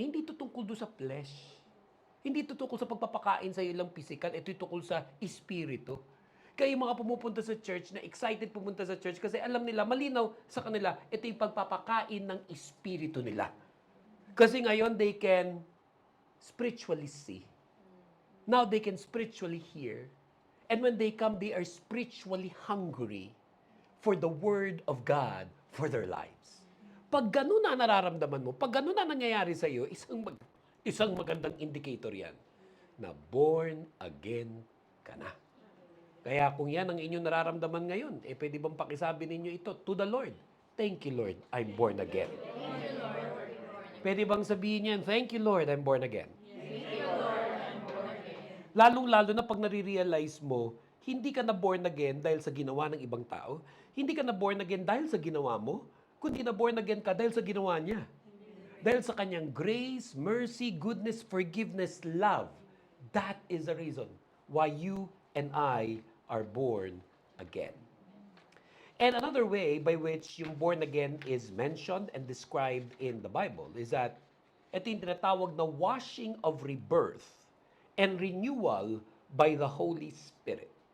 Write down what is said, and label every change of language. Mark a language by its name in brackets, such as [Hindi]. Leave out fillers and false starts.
[Filipino] Hindi ito tungkol doon sa flesh. Hindi ito tungkol sa pagpapakain sa iyo lang physical. Ito tungkol sa espiritu. Kaya yung mga pumupunta sa church, na excited pumunta sa church kasi alam nila, malinaw sa kanila, ito yung pagpapakain ng espiritu nila. Kasi ngayon, [English] they can spiritually see. Now they can spiritually hear. And when they come, they are spiritually hungry for the Word of God for their lives. [Filipino] Pag ganun na nararamdaman mo, pag ganun na nangyayari sa iyo, isang magandang indicator yan na born again ka na. Kaya kung yan ang inyong nararamdaman ngayon, pwede bang pakisabi ninyo ito [English] to the Lord? Thank you, Lord, I'm born again. [Filipino] Pwede bang sabihin yan, [English] thank you, Lord, I'm born again. [Filipino] Lalong-lalo na pag nare-realize mo, hindi ka na born again dahil sa ginawa ng ibang tao. Hindi ka na born again dahil sa ginawa mo, kundi na born again ka dahil sa ginawa niya. Dahil sa kanyang [English] grace, mercy, goodness, forgiveness, love. That is the reason why you and I are born again. And another way by which yung born again is mentioned and described in the Bible is that [Filipino] ito yung tinatawag na [English] washing of rebirth and renewal by the Holy Spirit.